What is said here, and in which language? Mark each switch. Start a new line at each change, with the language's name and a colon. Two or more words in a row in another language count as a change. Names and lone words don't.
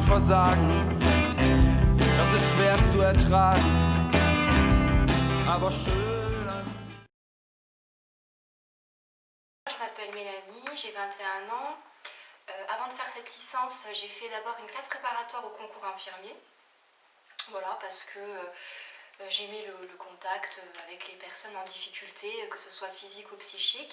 German: sagen, das ist schwer zu ertragen, aber schön an sich.
French: Je m'appelle Mélanie, j'ai 21 ans. Avant de faire cette licence, j'ai fait d'abord une classe préparatoire au concours infirmier. Voilà, parce que j'aimais le contact avec les personnes en difficulté, que ce soit physique ou psychique.